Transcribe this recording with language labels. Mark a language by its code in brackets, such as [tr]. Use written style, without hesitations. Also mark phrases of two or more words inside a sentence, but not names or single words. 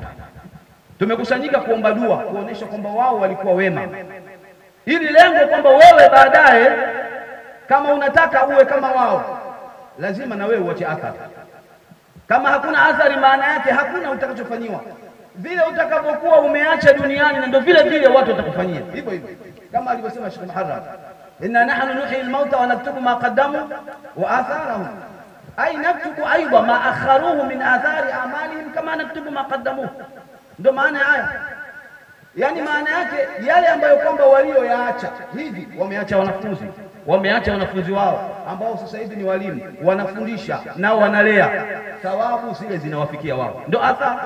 [sw] Tumekusanyika kuomba dua, kuonesha kwamba wao walikuwa wema, ili lengo kwamba wewe baadaye kama unataka uwe kama wao, lazima na wewe uache athari. Kama hakuna athari, maana yake hakuna utakachofanyiwa. Vile utakapokuwa umeacha duniani, na ndio vile vile watu watakufanyia hivyo hivyo, kama alivyosema Sheikh Muharram, [ar] إنا نحن نحيي الموتى ونكتب ما قدموا وآثارهم، أي نكتب أيضا ما أخروه من آثار أعمالهم [sw] kama [ar] نكتب ما قدموا. [sw] Ndio maana haya, yani maana yake yale ambayo kwamba walioyaacha hivi, wameacha wanafunzi wao ambao sasa hivi ni walimu, wanafundisha nao wanalea, thawabu zile zinawafikia wao, ndio athari.